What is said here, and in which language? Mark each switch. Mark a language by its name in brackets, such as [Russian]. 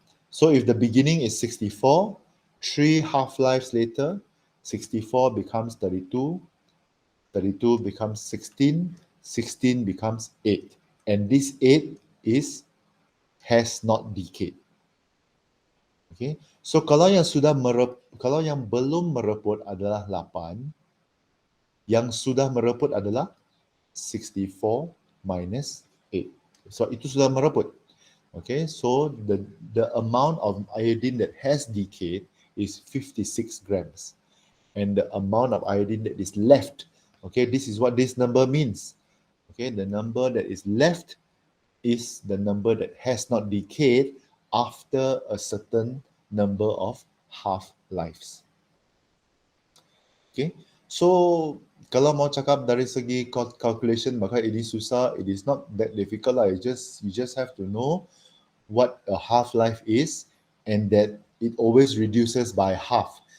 [English] So if the beginning is 64, 3 half-lives later, 64 becomes 32, 32 becomes 16, 16 becomes 8. And this 8 is has not decayed. [Malay] Okay, so kalau yang belum mereput adalah 8, yang sudah mereput adalah 64 minus 8. So itu sudah mereput. [English] Okay, so the amount of iodine that has decayed is 56 grams. And the amount of iodine that is left, okay, this is what this number means. Okay, the number that is left is the number that has not decayed after a certain number of half-lives. [Malay] Okay, so kalau mau cakap dari segi calculation, maka ini susah. [English] It is not that difficult lah. You just have to know what a half-life is and that it always reduces by half.